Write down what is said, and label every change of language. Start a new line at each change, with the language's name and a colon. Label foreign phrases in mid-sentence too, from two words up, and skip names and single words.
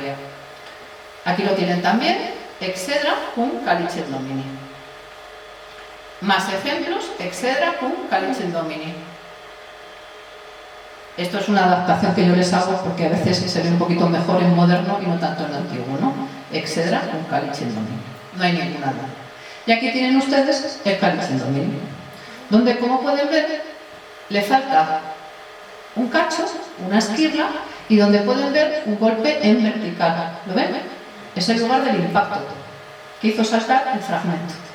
Spanish: Aquí lo tienen también,
Latin: Exedra cum calicem Domini.
Spanish: Más ejemplos,
Latin: Exedra cum calicem Domini.
Spanish: Esto es una adaptación que yo les hago porque a veces se ve un poquito mejor en moderno y no tanto en antiguo, ¿no?
Latin: Exedra cum calicem Domini.
Spanish: No hay ninguna duda. Y aquí tienen ustedes el
Latin: calicem Domini,
Spanish: donde, como pueden ver, le falta un cacho, una esquirla, y donde pueden ver un golpe en vertical. ¿Lo ven? Es el lugar del impacto que hizo saltar el fragmento.